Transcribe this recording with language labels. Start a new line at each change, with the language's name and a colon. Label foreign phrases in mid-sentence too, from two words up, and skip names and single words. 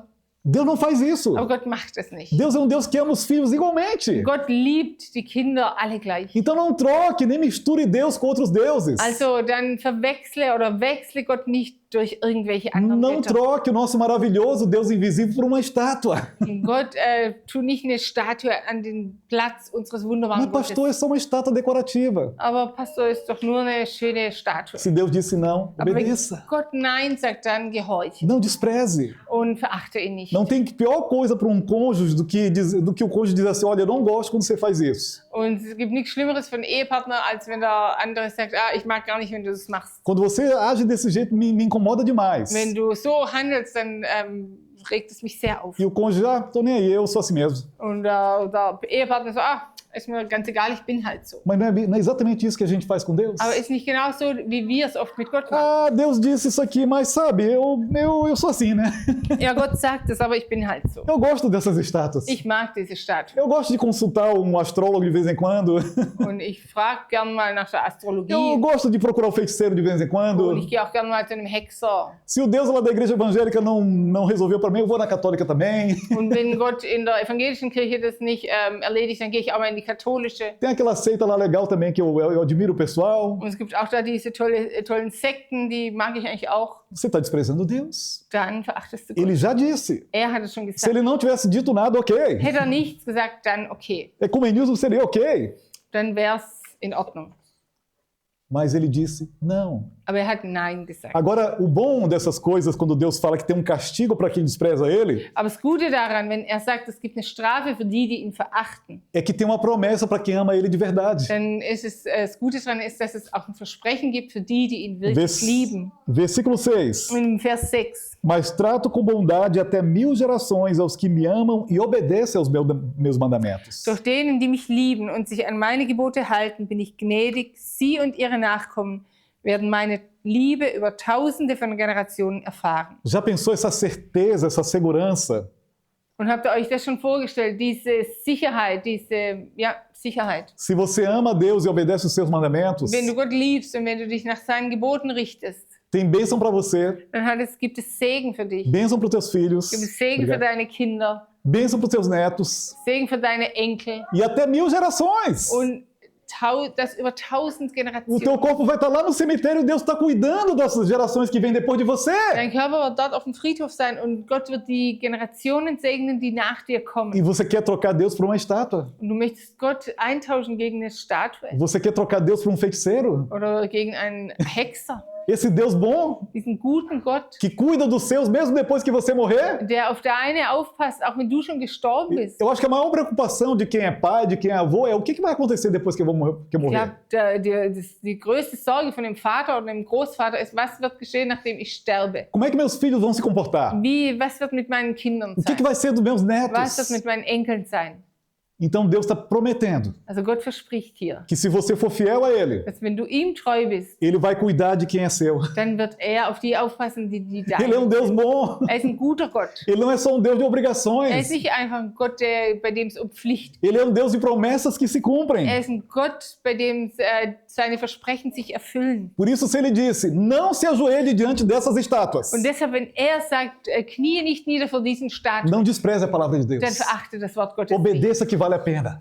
Portuguese: Deus não faz isso.
German: Aber Gott macht das nicht.
Portuguese: Deus é um Deus que ama os filhos igualmente.
German: Gott liebt die Kinder alle gleich.
Portuguese: Então não troque, nem misture Deus com outros deuses.
German: Also dann verwechsle oder wechsle Gott nicht durch irgendwelche anderen
Portuguese: Não
German: Götter.
Portuguese: troque o nosso maravilhoso Deus invisível por uma estátua.
German: Gott tu nicht eine Statue an den Platz unseres wunderbaren
Portuguese: Mas pastor,
German: Gottes.
Portuguese: é só uma estátua decorativa.
German: Aber Pastor ist doch nur eine schöne Statue.
Portuguese: Se Deus disse não,
German: Aber wenn
Portuguese: obedeça.
German: Gott Nein sagt, dann gehorche
Portuguese: Não despreze.
German: und verachte ihn nicht.
Portuguese: Não tem pior coisa para um cônjuge do que o cônjuge diz assim, olha, eu não gosto quando você faz isso.
German: Und es gibt nichts Schlimmeres für einen Ehepartner, als wenn der andere sagt, ah, ich mag gar nicht, wenn du das machst.
Portuguese: Quando você age desse jeito, me incomoda demais.
German: Wenn du so handelst, dann regt es mich sehr auf.
Portuguese: E o cônjuge, tô nem aí, eu sou assim mesmo.
German: Und der Ehepartner so, ah, ist mir ganz egal, ich bin halt so.
Portuguese: Mas não é exatamente isso que a gente faz com Deus?
German: Aber ist nicht genauso, wie wir es oft mit Gott machen.
Portuguese: Ah, Deus disse isso aqui, mas sabe, eu sou assim, né?
German: Ja, Gott sagt es, aber ich bin halt so.
Portuguese: Eu gosto dessas estátuas.
German: Ich mag diese Statue.
Portuguese: Eu gosto de consultar um astrólogo de vez em quando.
German: Und ich frage gern mal nach der Astrologie.
Portuguese: Eu gosto de procurar o feiticeiro de vez em quando.
German: Und ich gehe auch gern mal zu einem Hexer.
Portuguese: Se o Deus lá da igreja evangélica não resolveu para mim, eu vou na católica também.
German: Und wenn Gott in der evangelischen Kirche das nicht erledigt, dann gehe ich auch mal in die katholische.
Portuguese: Tem aquela seita lá legal também que eu admiro o pessoal.
German: Und es gibt auch da diese tollen Sekten, die mag ich eigentlich auch.
Portuguese: Você está desprezando Deus.
German: Dann verachtest du Gott.
Portuguese: Ele já disse.
German: Er hat es schon
Portuguese: Se
German: gesagt.
Portuguese: ele não tivesse dito nada, ok.
German: Hätte er nichts gesagt, dann okay.
Portuguese: Ecumenismo seria ok.
German: Dann wäre es in Ordnung.
Portuguese: Mas ele disse não.
German: Aber er hat Nein gesagt.
Portuguese: Agora, o bom dessas coisas, quando Deus fala que tem um castigo para quem despreza ele,
German: Aber das Gute daran, wenn er sagt, es gibt eine Strafe für die, die ihn verachten,
Portuguese: é que tem uma promessa para quem ama ele de verdade.
German: dann ist es, das Gute daran ist, dass es auch ein Versprechen gibt für die, die ihn wirklich lieben.
Portuguese: Versículo 6.
German: In Vers 6.
Portuguese: Mas trato com bondade até 1000 gerações aos que me amam e obedecem aos meus mandamentos.
German: Durch denen, die mich lieben und sich an meine Gebote halten, bin ich gnädig. Sie und ihre Nachkommen werden meine Liebe über Tausende von Generationen erfahren.
Portuguese: Já pensou essa certeza, essa segurança?
German: Und habt ihr euch das schon vorgestellt, diese Sicherheit, Sicherheit.
Portuguese: Se você ama Deus e obedece os seus mandamentos,
German: Wenn du Gott liebst und wenn du dich nach seinen Geboten richtest,
Portuguese: tem bênção para você,
German: dann gibt es Segen für dich.
Portuguese: bênção para os teus filhos,
German: Gibt es Segen für deine Kinder,
Portuguese: bênção para os teus netos
German: Segen für deine Enkel
Portuguese: e até 1000 gerações.
German: und das über 1000
Portuguese: O
German: Generationen.
Portuguese: teu corpo vai estar lá no cemitério e Deus está cuidando dessas gerações que vêm depois de você.
German: Dein Körper wird dort auf dem Friedhof sein und Gott wird die Generationen segnen, die nach dir kommen.
Portuguese: E você quer trocar Deus por uma estátua?
German: Und du möchtest Gott eintauschen gegen eine Statue
Portuguese: Você quer trocar Deus por um feiticeiro?
German: oder gegen einen Hexer.
Portuguese: Esse Deus bom,
German: Diesen guten Gott,
Portuguese: que cuida dos seus mesmo depois que você morrer?
German: der auf deine aufpasst, auch wenn du schon gestorben bist.
Portuguese: Eu acho que a maior preocupação de quem é pai, de quem é avô, é o que vai acontecer depois que eu morrer.
German: Ich glaube, die größte Sorge von dem Vater oder dem Großvater ist, was wird geschehen, nachdem ich sterbe?
Portuguese: Como é que meus filhos vão se comportar?
German: Was wird mit meinen Kindern
Portuguese: O que
German: sein?
Portuguese: vai ser dos meus
German: Was
Portuguese: netos?
German: wird mit meinen Enkeln sein?
Portuguese: Então Deus está prometendo
German: Also Gott verspricht hier,
Portuguese: que se você for fiel a Ele,
German: dass wenn du ihm treu bist,
Portuguese: Ele vai cuidar de quem é seu.
German: dann wird er auf die aufpassen, die
Portuguese: Ele é um
German: dein
Portuguese: Deus
German: sind.
Portuguese: bom.
German: Er ist ein guter Gott.
Portuguese: Ele não é só um Deus de
German: Er ist
Portuguese: obrigações.
German: nicht einfach ein Gott, bei dem es um Pflicht geht.
Portuguese: Ele é um Deus de promessas que se cumprem.
German: Er ist ein Gott, bei dem seine Versprechen sich erfüllen.
Portuguese: Por isso, se Ele disse, não se ajoelhe diante dessas estátuas,
German: Und deshalb, wenn er sagt, knie nicht nieder vor diesen Statuen,
Portuguese: não despreze a palavra de
German: dann
Portuguese: Deus.
German: verachte das Wort Gottes nicht,
Portuguese: Obedeça que vale a pena.